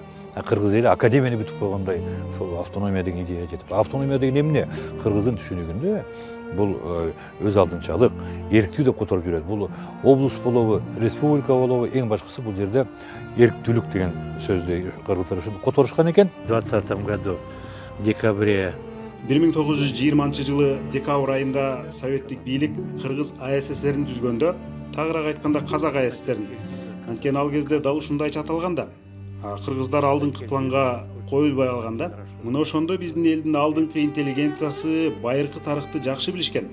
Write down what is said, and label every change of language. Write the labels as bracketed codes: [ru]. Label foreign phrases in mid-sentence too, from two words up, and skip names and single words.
[ky] Кыргыз эли академияны бүтүп койгондой ошол автономия деген идея жетип. Автономия деген эмне? Кыргыздын түшүнүгүндө бул өз алдынчалык, эрктүү деп которуп жүрөт. Бул облус болобу, республика болобу, эң башкысы бул жерде эрктүүлүк деген сөздү кыргыздар ушинтип которушкан экен. [ru] В 2020 году в декабре [ky] 1920 жылы декабрь айында советтик бийлик Кыргыз АССРин түзгөндө, тагыраак айтканда Казак АССРин. Анткени ал кезде дал ушундайча аталган да. Кыргыздар алдыңкы планга коюлбай калганда, мына ошондо биздин элдин алдыңкы интеллигенциясы байыркы тарыхты жакшы билишкен.